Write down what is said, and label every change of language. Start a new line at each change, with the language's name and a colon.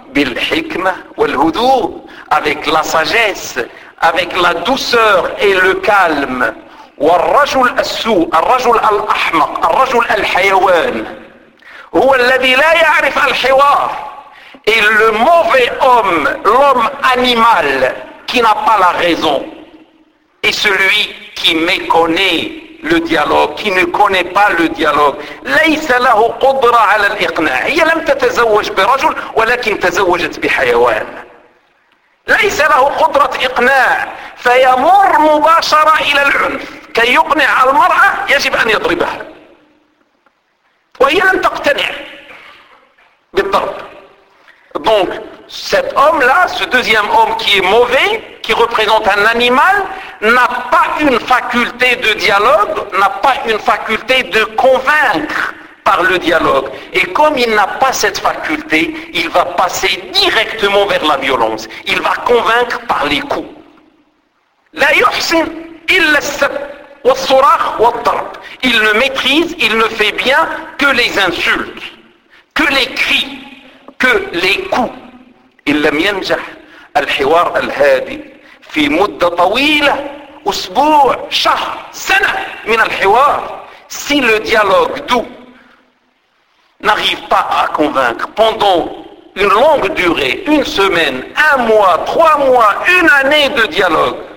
Arabic: بالحكمة والهدوء,
French: avec la sagesse, avec la douceur et le calme.
Arabic: والرجل السوء, الرجل الأحمق, الرجل الحيوان, هو الذي لا يعرف الحوار.
French: Et le mauvais homme, l'homme animal, qui n'a pas la raison, est celui qui méconnaît le dialogue, qui ne connaît pas le dialogue.
Arabic: ليس له قدرة على الإقناع. هي لم تتزوج برجل ولكن تزوجت بحيوان. ليس له قدرة إقناع. فيمر مباشرة إلى العنف. كي يقنع المرأة يجب أن يضربها. وهي لم تقتنع بالضرب.
French: Donc, cet homme-là, ce deuxième homme qui est mauvais, qui représente un animal, n'a pas une faculté de dialogue, n'a pas une faculté de convaincre par le dialogue. Et comme il n'a pas cette faculté, il va passer directement vers la violence. Il va convaincre par les coups.
Arabic: لا يحسن إلا السب والصراخ والضرب.
French: Il ne maîtrise, il ne fait bien que les insultes, que les cris, que les coups.
Arabic: إن لم ينجح الحوار الهادئ في مدة طويلة أسبوع شهر سنة من الحوار.
French: Si le dialogue doux n'arrive pas à convaincre pendant une longue durée, une semaine, un mois, trois mois, une année de dialogue,